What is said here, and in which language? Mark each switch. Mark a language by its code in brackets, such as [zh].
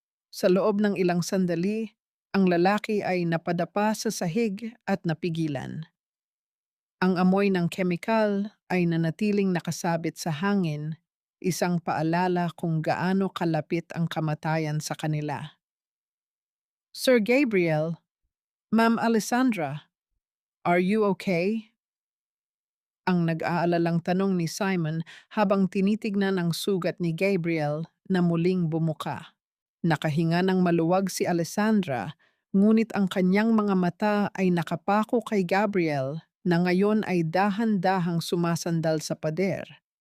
[tl] Sa loob ng ilang sandali, ang lalaki ay napadapa sa sahig at napigilan. Ang amoy ng kemikal ay nanatiling nakasabit sa hangin, isang paalala kung gaano kalapit ang kamatayan sa kanila. [en] "Sir Gabriel, Ma'am Alessandra, are you okay?" [tl] Ang nag-aalalang tanong ni Simon habang tinitignan ang sugat ni Gabriel na muling bumuka. Nakahinga ng maluwag si Alessandra, ngunit ang kanyang mga mata ay nakapako kay Gabriel na ngayon ay dahan-dahang sumasandal sa pader.